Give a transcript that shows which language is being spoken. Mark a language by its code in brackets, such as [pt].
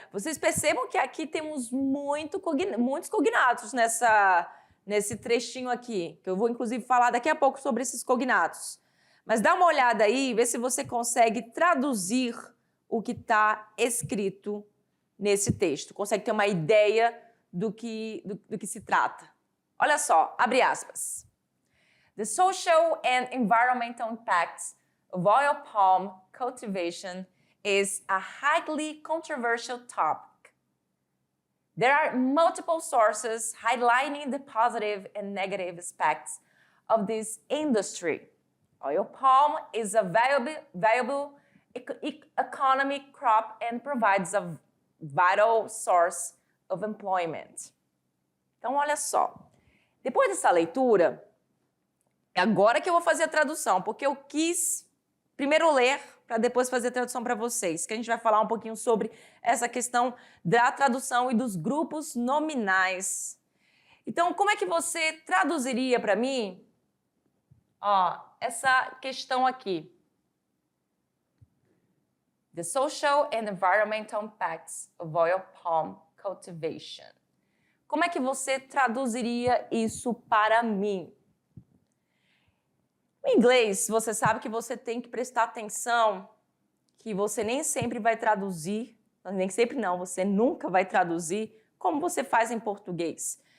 [pt] Vocês percebam que aqui temos muitos cognatos nesse trechinho aqui, que eu vou inclusive falar daqui a pouco sobre esses cognatos. Mas dá uma olhada aí, vê se você consegue traduzir o que está escrito nesse texto. Consegue ter uma ideia do que se trata. Olha só, abre aspas. [en] The social and environmental impacts of oil palm cultivation is a highly controversial topic. There are multiple sources highlighting the positive and negative aspects of this industry. Oil palm is a valuable economic crop and provides a vital source of employment. [pt] Então, olha só. Depois dessa leitura, é agora que eu vou fazer a tradução, porque eu quis primeiro ler para depois fazer a tradução para vocês, que a gente vai falar um pouquinho sobre essa questão da tradução e dos grupos nominais. Então, como é que você traduziria para mim, essa questão aqui? [en] The social and environmental impacts of oil palm cultivation. [pt] Como é que você traduziria isso para mim? No inglês, você sabe que você tem que prestar atenção, que você nem sempre vai traduzir, nem sempre não, você nunca vai traduzir como você faz em português.